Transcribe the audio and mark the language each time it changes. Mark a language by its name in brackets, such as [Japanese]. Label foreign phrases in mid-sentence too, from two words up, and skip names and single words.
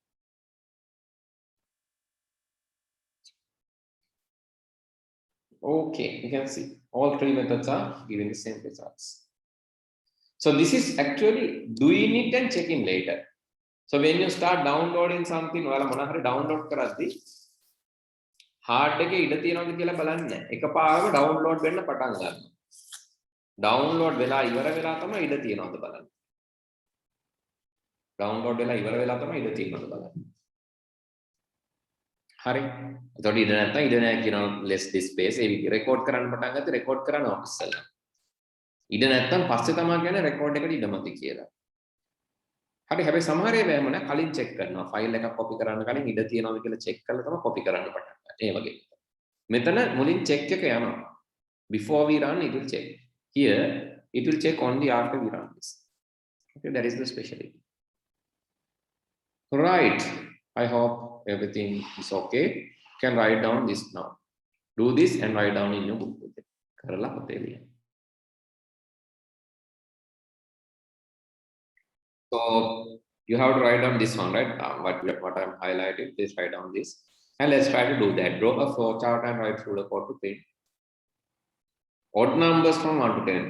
[English] Okay, you can see all 3 methods are giving the same results. So this is actually doing it and checking later. So when you start downloading something, [Sinhala] ඔයාලා මොනවා හරි download කරද්දී hard එකේ ඉඩ තියනවද කියලා බලන්නේ නැහැ. එකපාරම download වෙන්න පටන් ගන්නවා. download වෙලා ඉවර වෙලා තමයි ඉඩ තියනවද බලන්නේ. download වෙලා ඉවර වෙලා තමයි ඉඩ තියනවද බලන්නේ. හරි. එතකොට ඉඩ නැත්නම් ඉඩ නැහැ කියනවා [English] less this space. [Sinhala] ඒ විදිහ රෙකෝඩ් කරන්න පටන් ගත්තේ රෙකෝඩ් කරනවා ඉස්සෙල්ලා. ඉඩ නැත්නම් පස්සේ තමයි කියන්නේ රෙකෝඩ් එකට ඉඩමති කියලා. හරි හැබැයි සමහර ඒවා එහෙම නැහැ කලින් චෙක් කරනවා ෆයිල් එකක් කොපි කරන්න කලින් ඉඩ තියනවද කියලා චෙක් කරලා තමයි කොපි කරන්න පටන් ගන්න. ඒ වගේ. මෙතන මුලින් චෙක් එක යනවා. [English] Before we run it will check. Here it will check only after we run this. Okay, that is the specialty. Right. I hope everything is okay. You can write down this now. Do this and write down in your book. [Sinhala] කරලා පොතේ ලියන්න. [English] So you have to write down this one, right? What I'm highlighting, please write down this. And let's try to do that. Draw a flow chart and write through the code to print. Odd numbers from 1 to 10.